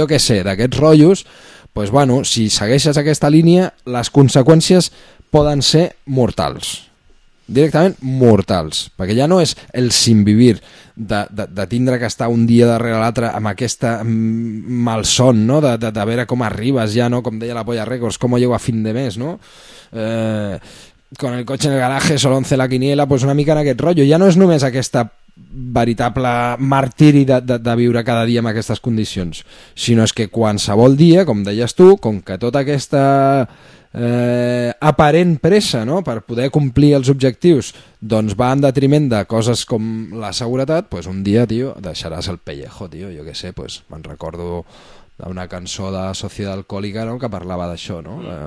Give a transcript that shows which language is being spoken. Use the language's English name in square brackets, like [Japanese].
[Catalan] Jo què sé, d'aquests rotllos, pues, bueno, si segueixes aquesta línia, les conseqüències poden ser mortals. Directament mortals, perquè ja no és el sinvivir de tindre que estar un dia darrere l'altre amb aquesta malson, no? De veure com arribes ja, no? Com deia la Polla Records, com [Spanish] llego a fin de mes, [Catalan] no? [Spanish] Con el cotxe en el garaje, solo 11 la quiniela, [Catalan] pues una mica en aquest rotllo. Ja no és només aquesta veritable martiri de viure cada dia en aquestes condicions, sinó és que qualsevol dia, com deies tu, com que tota aquesta aparent pressa, no?, per poder complir els objectius, doncs va en detriment de coses com la seguretat, pues un dia, tio, deixaràs el pellejo, tio, jo que sé, pues me'n recordo d'una cançó de Sociedad Alcohólica, no?, que parlava d'això, no?,